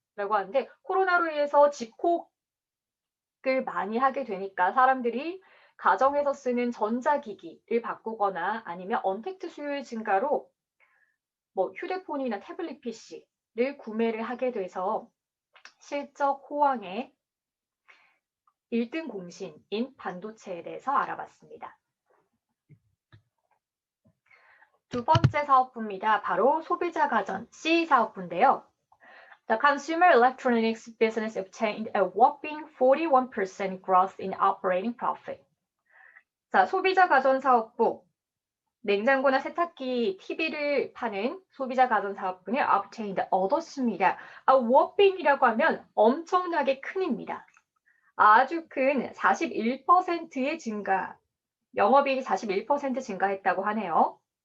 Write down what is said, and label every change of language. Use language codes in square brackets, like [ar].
[ko] 라고 하는데 코로나로 인해서 집콕을 많이 하게 되니까 사람들이 가정에서 쓰는 전자기기를 바꾸거나 아니면 언택트 수요의 증가로 뭐 휴대폰이나 태블릿 PC를 구매를 하게 돼서 실적 호황의 1등 공신인 반도체에 대해서 알아봤습니다. 두 번째 사업부입니다. 바로 소비자 가전 C 사업부인데요. [en] The consumer electronics business obtained a whopping 41% growth in operating profit. [ko] 자, 소비자 가전 사업부, 냉장고나 세탁기, TV를 파는 소비자 가전 사업부는 obtained, 얻었습니다. whopping이라고 하면 엄청나게 큰입니다. 아주 큰 41%의 증가, 영업이익이 41% 증가했다고 하네요.